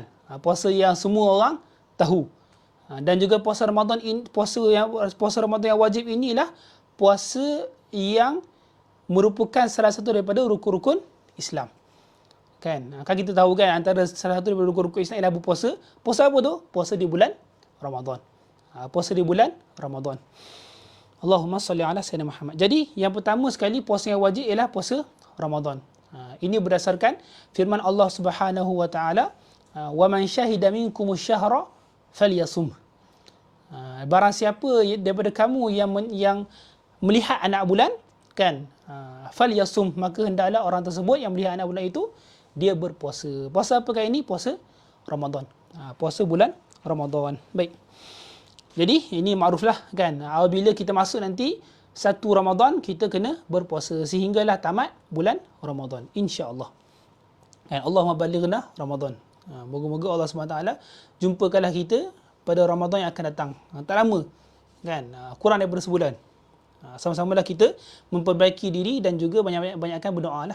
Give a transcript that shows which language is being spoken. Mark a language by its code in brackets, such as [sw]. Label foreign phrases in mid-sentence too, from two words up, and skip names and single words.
[ms] Puasa yang semua orang tahu. Dan juga puasa Ramadan puasa Ramadan yang wajib inilah puasa yang merupakan salah satu daripada rukun-rukun Islam. Kan kita tahu kan, antara salah satu daripada rukun-rukun Islam ialah berpuasa. Puasa apa tu? Puasa di bulan Ramadan. Puasa di bulan Ramadan. [ar] اللهم صل على سيدنا محمد. [ms] Jadi yang pertama sekali puasa yang wajib ialah puasa Ramadan. Ini berdasarkan firman Allah [ar] سبحانه وتعالى، ومن شهد منكم الشهر فليصمه. [ms] Barang siapa daripada kamu yang melihat anak bulan, kan, falyasum, maka hendaklah orang tersebut yang melihat anak bulan itu dia berpuasa. Puasa apakah ini? Puasa Ramadan. Puasa bulan Ramadan. Baik. Jadi ini makruflah kan. Apabila kita masuk nanti 1 Ramadan, kita kena berpuasa sehinggalah tamat bulan Ramadan, insya-Allah. Kan, [ar] اللهم بلغنا رمضان. [ms] Moga-moga Allah SWT jumpakanlah kita pada Ramadan yang akan datang. Tak lama kan, kurang daripada sebulan. Sama-samalah kita memperbaiki diri dan juga banyakkan berdoa lah.